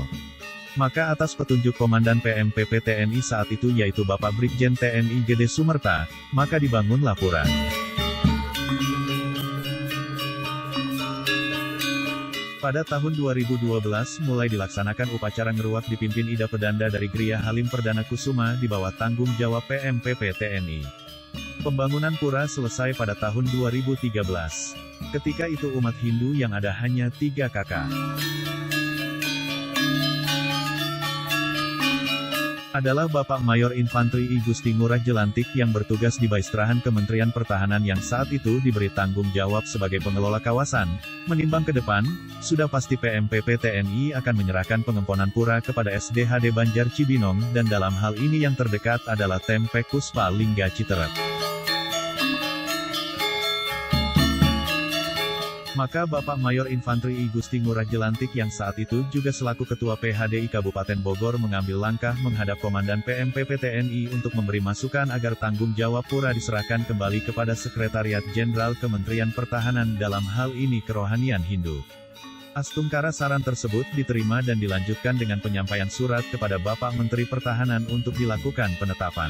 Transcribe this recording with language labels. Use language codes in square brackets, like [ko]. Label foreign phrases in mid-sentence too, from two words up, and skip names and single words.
[id] Maka atas petunjuk Komandan PMPP TNI saat itu yaitu Bapak Brigjen TNI Gede Sumerta, maka dibangunlah pura. Pada tahun 2012 mulai dilaksanakan upacara ngeruak dipimpin Ida Pedanda dari Gria Halim Perdana Kusuma di bawah tanggung jawab PMPP TNI. Pembangunan pura selesai pada tahun 2013. Ketika itu umat Hindu yang ada hanya 3 kakak. Adalah Bapak Mayor Infantri I Gusti Ngurah Jelantik yang bertugas di Baistrahan Kementerian Pertahanan yang saat itu diberi tanggung jawab sebagai pengelola kawasan. Menimbang ke depan, sudah pasti PMPP TNI akan menyerahkan pengemponan pura kepada SDHD Banjar Cibinong, dan dalam hal ini yang terdekat adalah Tempek Puspa Lingga Citerep. Maka Bapak Mayor Infantri I Gusti Ngurah Jelantik yang saat itu juga selaku Ketua PHDI Kabupaten Bogor mengambil langkah menghadap Komandan PMPP TNI untuk memberi masukan agar tanggung jawab pura diserahkan kembali kepada Sekretariat Jenderal Kementerian Pertahanan, dalam hal ini Kerohanian Hindu. Astungkara saran tersebut diterima dan dilanjutkan dengan penyampaian surat kepada Bapak Menteri Pertahanan untuk dilakukan penetapan.